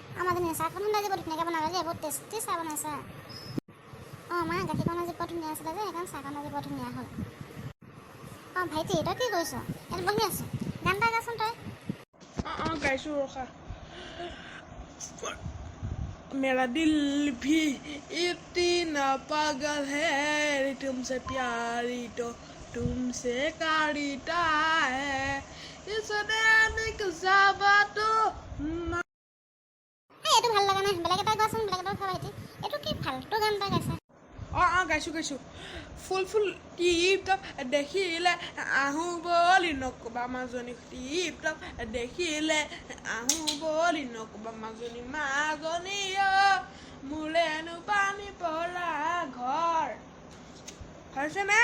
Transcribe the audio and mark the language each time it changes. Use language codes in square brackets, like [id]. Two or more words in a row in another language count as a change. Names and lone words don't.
[as] বনাওঁতে চাহখন আজি বৰ ধুনীয়াকৈ বনালে যে বহুত টেষ্টি চাহ বনাইছা। অঁ মা গাখীৰকণ আজি বৰ ধুনীয়া আছিলে যে সেইকাৰণে চাহকণ আজি বৰ ধুনীয়া হ'ল। অঁ ভাইটি তই কি কৰিছ? ইয়াত বহি আছোঁ, গান এটা গাচোন তই। অঁ গাইছোঁ ৰখা। [hi] मेरा दिल भी इतना पागल है तुमसे प्यारी तो तुमसे कारिता है इसने तो [as] এইটো ভাল লগা নাই, বেলেগ এটা গোৱাচোন, বেলেগ এটা ভাইটি। এইটো কি ফাল্টু গান এটা গাইছা। গাইছোঁ ফুল ফুল টিপ দেখিলে আহোঁ বুলি নক'বা মাজনী টিপ দেখিলে আহোঁ বুলি নক'বা মাজনী মোলেনো পানী পৰা ঘৰ হৈছেনে?